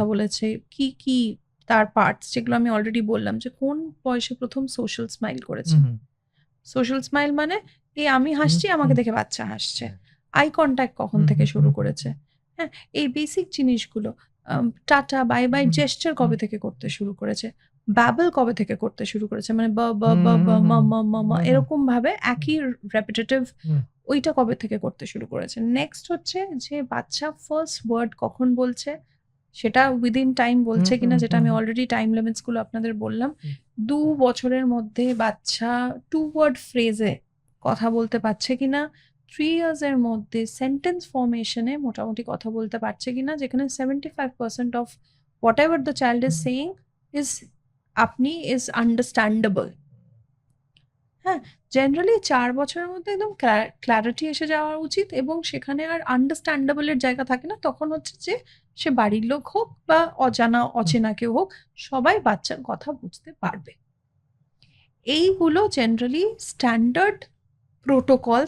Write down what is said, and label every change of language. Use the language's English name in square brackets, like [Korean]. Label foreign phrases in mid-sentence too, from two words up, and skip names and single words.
[Bangla] কথা বলেছে, কি, কি তার পার্টস, যেগুলো আমি অলরেডি বললাম, যে কোন বয়সে ১ম [English] social smile [Bangla] করেছে। হুম, হুম, [English] social smile [Bangla] মানে এই আমি হুম, হাসছি, আমাকে হুম, দেখে বাচ্চা হাসছে। হ্যাঁ। [English] eye contact [Bangla] কখন হুম, থেকে হুম, শুরু হুম, হুম, করেছে। হ্যাঁ? এই বেসিক জিনিসগুলো, টাটা, [English] bye, bye হুম, [Bangla] জেস্চার হুম, কবে থেকে করতে শুরু করেছে? ব্যাবল কবে থেকে করতে শুরু করেছে? মানে ব, ব, ব, হুম, ব, হুম, ম, হুম, ম, ম, ম হুম, হুম, এরকমভাবে হুম, একই রেপিটেটিভ, হুম, ওইটা কবে থেকে করতে শুরু করেছে? নেক্সট হচ্ছে যে বাচ্চা [English] first word [Bangla] কখন বলছে, সেটা [English] within time হুম, [Bangla] বলছে কিনা, হুম, যেটা হুম, আমি হুম, [English] already time limits [Bangla] গুলো আপনাদের বললাম। হুম, ২ বছরের মধ্যে বাচ্চা 2 ওয়ার্ড ফ্রেজে কথা বলতে পারছে কিনা, 3 ইয়ার্স এর মধ্যে [English] sentence formation [Bangla] এ মোটামুটি কথা বলতে পারছে কিনা, যেখানে 75% [English] of whatever the child is হুম, saying is is understandable. [Bangla] হ্যাঁ, জেনারেলি ৪ বছরের মধ্যে একদম ক্লারিটি এসে যাওয়া উচিত, এবং সেখানে আর আন্ডারস্ট্যান্ডেবল এর জায়গা থাকে না। তখন হচ্ছে যে সে বাড়ির লোক হোক বা অজানা হুম, অচেনা কেউ হোক, সবাই বাচ্চার কথা বুঝতে পারবে। এইগুলো জেনারেলি [English] standard protocols.